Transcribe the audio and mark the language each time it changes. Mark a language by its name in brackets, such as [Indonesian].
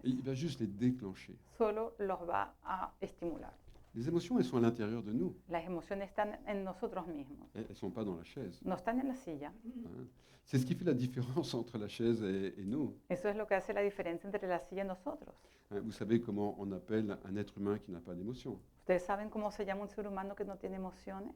[French] Et il va juste les déclencher. [Spanish] Solo los va a estimular. [French] Les émotions, elles sont à l'intérieur de nous. [Spanish] Las emociones están en nosotros mismos, [French] Elles ne sont pas dans la chaise. [Spanish] no están en la silla. [French] Hein. C'est ce qui fait la différence entre la chaise et nous. [Spanish] Eso es lo que hace la diferencia entre la silla y nosotros. [French] Hein, vous savez comment on appelle un être humain qui n'a pas d'émotion? [Spanish] Ustedes saben cómo se llama un ser humano que no tiene emociones.